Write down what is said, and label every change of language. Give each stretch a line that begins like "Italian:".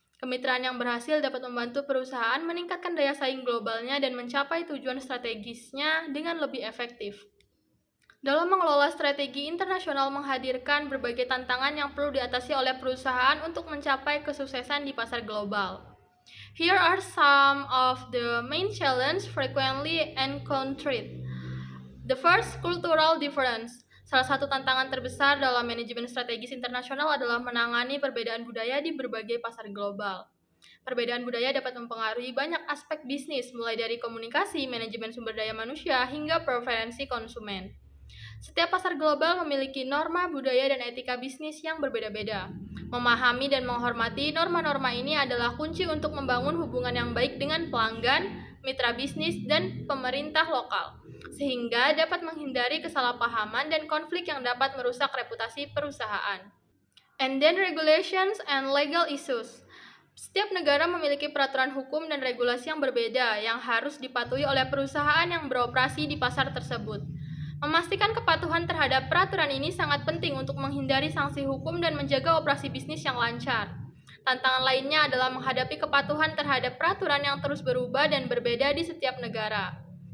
Indonesian: Kemitraan yang berhasil dapat membantu perusahaan meningkatkan daya saing globalnya dan mencapai tujuan strategisnya dengan lebih efektif. Dalam mengelola strategi internasional menghadirkan berbagai tantangan yang perlu diatasi oleh perusahaan untuk mencapai kesuksesan di pasar global.
English: Here are some of the main challenges frequently encountered. The first, cultural difference.
Indonesian: Salah satu tantangan terbesar dalam manajemen strategis internasional adalah menangani perbedaan budaya di berbagai pasar global. Perbedaan budaya dapat mempengaruhi banyak aspek bisnis, mulai dari komunikasi, manajemen sumber daya manusia, hingga preferensi konsumen. Setiap pasar global memiliki norma, budaya, dan etika bisnis yang berbeda-beda. Memahami dan menghormati norma-norma ini adalah kunci untuk membangun hubungan yang baik dengan pelanggan, mitra bisnis, dan pemerintah lokal, sehingga dapat menghindari kesalahpahaman dan konflik yang dapat merusak reputasi perusahaan.
English: And then regulations and legal issues.
Indonesian: Setiap negara memiliki peraturan hukum dan regulasi yang berbeda yang harus dipatuhi oleh perusahaan yang beroperasi di pasar tersebut. Memastikan kepatuhan terhadap peraturan ini sangat penting untuk menghindari sanksi hukum dan menjaga operasi bisnis yang lancar. Tantangan lainnya adalah menghadapi kepatuhan terhadap peraturan yang terus berubah dan berbeda di setiap negara.